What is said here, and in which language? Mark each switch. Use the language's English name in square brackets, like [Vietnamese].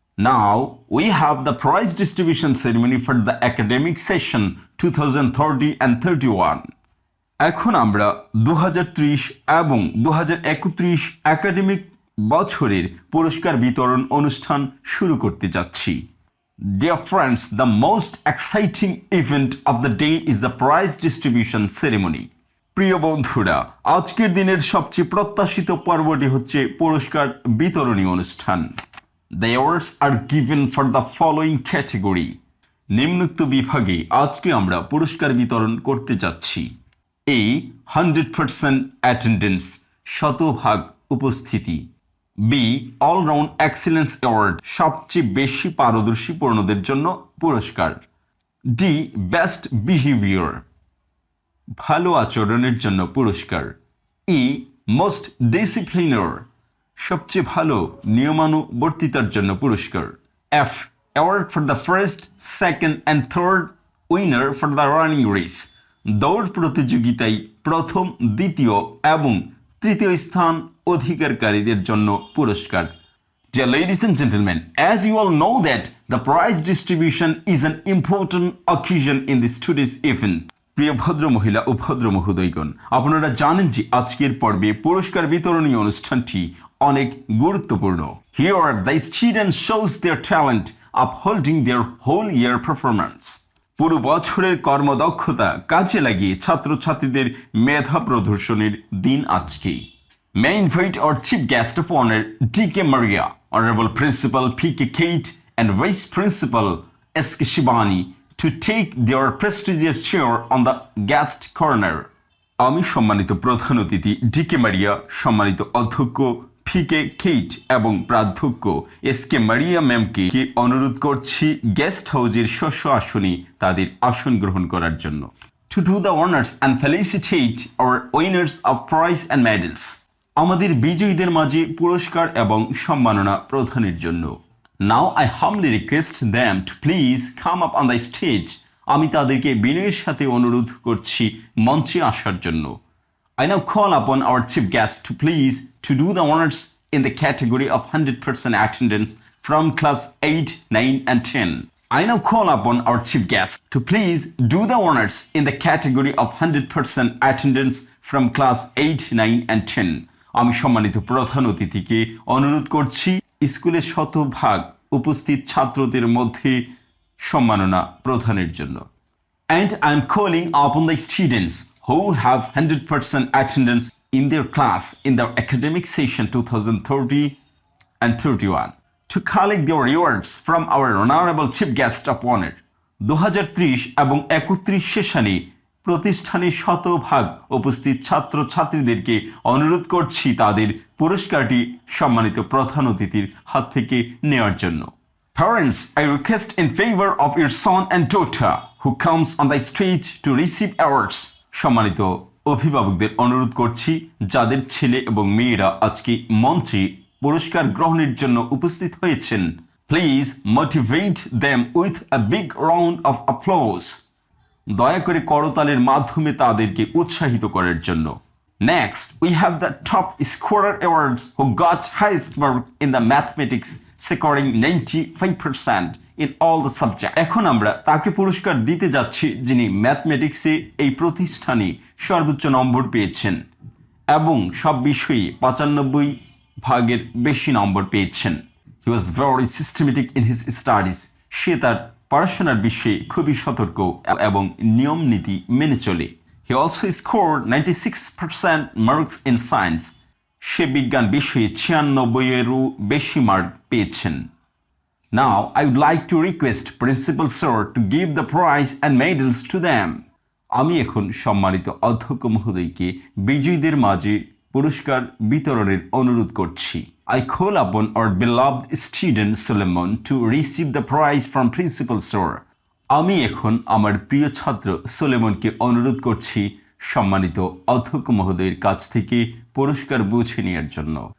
[English] Now we have the prize distribution ceremony for the academic session 2030 and 31. [Bangla] এখন আমরা 2030 এবং 2031 academic বছরের পুরস্কার বিতরণ অনুষ্ঠান শুরু করতে যাচ্ছি। [English] Dear friends, the most exciting event of the day is the prize distribution ceremony. [Bangla] প্রিয় বন্ধুরা, আজকের দিনের সবচেয়ে প্রত্যাশিত পর্বটি হচ্ছে পুরস্কার বিতরণী অনুষ্ঠান। [English] The awards are given for the following category. [Bangla] নিম্নোক্ত বিভাগে আজকে আমরা পুরস্কার বিতরণ করতে যাচ্ছি। A. [English] 100% attendance, [Bangla] শতভাগ উপস্থিতি। [English] B. All-round excellence award, [Bangla] সবচেয়ে বেশি পারদর্শী পূর্ণদের জন্য পুরস্কার। D. [English] Best behavior, [Bangla] ভালো আচরণের জন্য পুরস্কার। E. [English] Most discipliner, [Bangla] সবচেয়ে ভালো নিয়মানুবর্তিতার জন্য পুরস্কার। [English] F. Award for the first, second and third winner for the running race, [Bangla] দৌড় প্রতিযোগিতায় প্রথম, দ্বিতীয় এবং তৃতীয় স্থান অধিকারীদের জন্য পুরস্কার। [English] Dear ladies and gentlemen, as you all know that the prize distribution is an important occasion in this today's event. [Bangla] প্রিয় ভদ্র মহিলা ও ভদ্র মহোদয়গণ, আপনারা জানেন যে আজকের পর্বে পুরস্কার বিতরণী অনুষ্ঠানটি অনেক গুরুত্বপূর্ণ। [English] Here the students shows their talent upholding their whole year performance. [Bangla] পুরো বছরের কর্মদক্ষতা কাজে লাগিয়ে ছাত্রছাত্রীদের মেধা প্রদর্শনের দিন আজকে। [English] May I invite our chief guest of honor, D.K. Maria, Honorable Principal P.K. Kate and Vice Principal S.K. Shibani to take their prestigious chair on the guest corner. [Bangla] আমি সম্মানিত প্রধান অতিথি D.K. Maria, সম্মানিত অধ্যক্ষ P.K. Kate এবং প্রাধ্যক্ষ S.K. Maria ম্যামকে অনুরোধ করছি গেস্ট হাউসের শস্য আসনে তাদের আসন গ্রহণ করার জন্য। [English] To do the honors and felicitate our winners of prize and medals. [Bangla] আমাদের বিজয়ীদের মাঝে পুরস্কার এবং সম্মাননা প্রদানের জন্য। [English] Now I humbly request them to please come up on the stage. [Bangla] আমি তাদেরকে বিনয়ের সাথে অনুরোধ করছি মঞ্চে আসার জন্য। [English] I now call upon our chief guest to please to do the honors in the category of 100% attendance from class 8, 9 and 10. I now call upon our chief guest to please do the honors in the category of 100% attendance from class 8, 9 and 10. [Bangla] আমি সম্মানিত প্রধান অতিথিকে অনুরোধ করছি স্কুলের শতভাগ উপস্থিত ছাত্রদের মধ্যে সম্মাননা প্রদানের জন্য। [English] And I'm calling upon the students who have 100% attendance in their class in the academic session 2030 and 31 to collect their rewards from our honorable chief guest of honor. [Bangla] 2030 এবং 31 সেশনে প্রতিষ্ঠানের শতভাগ উপস্থিত ছাত্রছাত্রীদেরকে অনুরোধ করছি তাদের পুরস্কারটি সম্মানিত প্রধান অতিথির হাত থেকে নেওয়ার জন্য। [English] Parents, I request in favor of your son and daughter who comes on the stage to receive awards. [Bangla] সম্মানিত অভিভাবকদের অনুরোধ করছি যাদের ছেলে এবং মেয়েরা আজকে মঞ্চে পুরস্কার গ্রহণের জন্য উপস্থিত হয়েছেন, [English] Please motivate them with a big round of applause. [Bangla] দয়া করে করতালের মাধ্যমে তাদেরকে উৎসাহিত করার জন্য। [English] Next, we have the top scorer awards who got highest mark in the mathematics, scoring 95% in all the subjects. [Bangla] এখন আমরা তাকে পুরস্কার দিতে যাচ্ছি যিনি ম্যাথমেটিক্সে এই প্রতিষ্ঠানে সর্বোচ্চ নম্বর পেয়েছেন এবং সব বিষয়ে 95 ভাগের বেশি নম্বর পেয়েছেন। [English] He was very systematic in his studies. [Bangla] সে তার পড়াশোনার বিষয়ে খুবই সতর্ক এবং নিয়ম নীতি মেনে চলে। [English] He also scored 96% marks in science. [Bangla] সে বিজ্ঞান বিষয়ে 96-এরও বেশি মার্ক পেয়েছেন। [English] Now, I would like to request Principal Sir to give the prize and medals to them. [Bangla] আমি এখন সম্মানিত অধ্যক্ষ মহোদয়কে বিজয়ীদের মাঝে পুরস্কার বিতরণের অনুরোধ করছি। [English] I call upon our beloved student Solomon to receive the prize from Principal Sir. [Bangla] আমি এখন আমার প্রিয় ছাত্র সোলেমনকে অনুরোধ করছি সম্মানিত অধ্যক্ষ মহোদয়ের কাছ থেকে পুরস্কার বুঝে নেওয়ার জন্য।